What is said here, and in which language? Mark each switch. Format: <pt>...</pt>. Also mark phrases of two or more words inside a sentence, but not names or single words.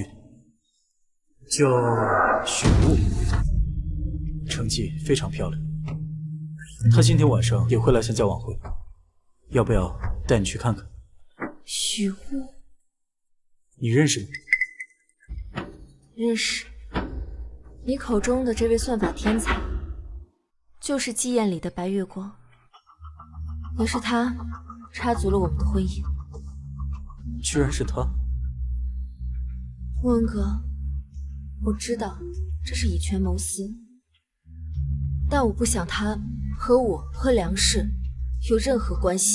<zh>叫許霧，成績非常漂亮。他今天晚上也會來參加晚會，要不要帶你去看看？許霧，你認識嗎？認識。你口中的這位算法天才，就是季宴裡的白月光，也是他插足了我們的婚姻。居然是他！穆恩哥。我知道這是以權謀私，但我不想他和我和梁氏有任何關係。</zh>